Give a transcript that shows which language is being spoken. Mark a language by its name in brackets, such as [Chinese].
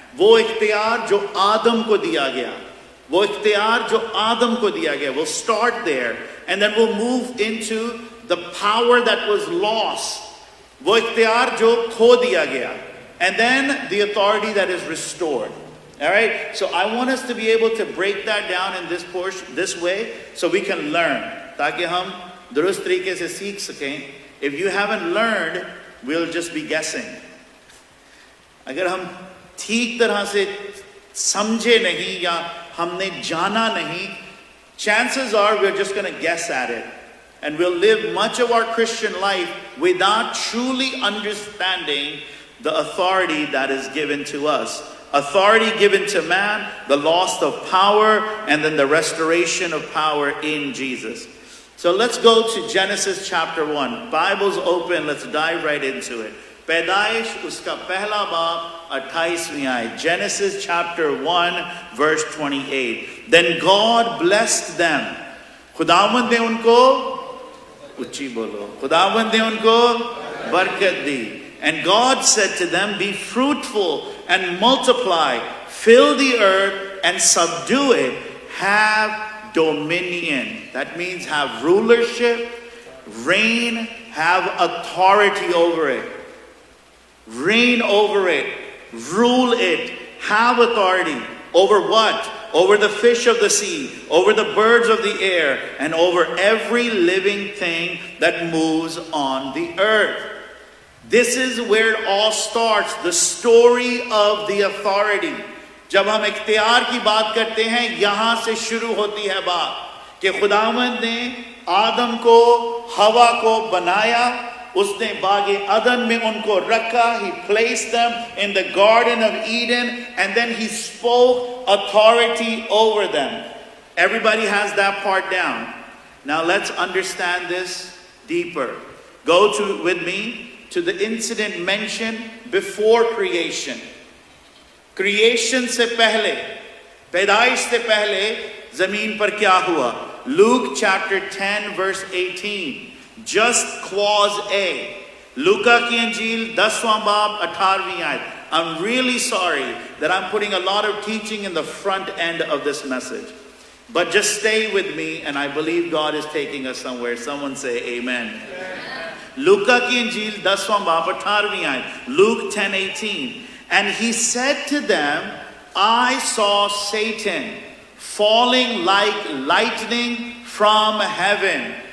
[Hindi] वो इख्तियार जो आदम को दिया गया. वो इख्तियार जो आदम को दिया गया. [English] We'll start there and then we'll move into the power that was lost. [Hindi] वो इख्तियार जो खो दिया गया. [English] And then the authority that is restored. All right, so I want us to be able to break that down in this portion, this way, so we can learn. [Hindi] ताकि हम दुरुस्त तरीके से सीख सकें. [English] If you haven't learned, we'll just be guessing. [Hindi] अगर हम ठीक तरह से समझे नहीं या हमने जाना नहीं, [English] chances are we're just going to guess at it. And we'll live much of our Christian life without truly understanding the authority that is given to us. Authority given to man, the loss of power, and then the restoration of power in Jesus. So let's go to Genesis chapter 1. Bible's open, let's dive right into it. [Hindi] पैदाइश उसका पहला बाब 28वीं आयत. [English] Genesis chapter 1 verse 28. Then God blessed them. [Hindi] खुदावंद ने उनको उच्ची बोलो. खुदावंद ने उनको बरकत दी. [English] And God said to them, be fruitful and multiply, fill the earth and subdue it, have dominion. That means have rulership, reign, have authority over it. Reign over it, rule it, have authority over what? over the fish of the sea, over the birds of the air, and over every living thing that moves on the earth. This is where it all starts, the story of the authority. [Hindi] जब हम इख्तियार की बात करते हैं, यहां से शुरू होती है बात कि खुदावंद ने आदम को, हवा को बनाया, उसने बागे अदन में उनको रखा. [English] He placed them in the Garden of Eden, and then he spoke authority over them. Everybody has that part down. Now let's understand this deeper. Go with me to the incident mentioned before creation. [Hindi] Creation se pehle, पैदाइश से पहले जमीन पर क्या हुआ? [English] Luke chapter 10 verse 18. Just clause A. [Hindi] लूका की अंजील 10वां बाब 18वीं आयत. [English] I'm really sorry that I'm putting a lot of teaching in the front end of this message. But just stay with me, and I believe God is taking us somewhere. Someone say amen. [Hindi] लूका की अंजील 10वां बाब 18वीं आयत. [English] Luke 10:18. And he said to them, I saw Satan falling like lightning from heaven.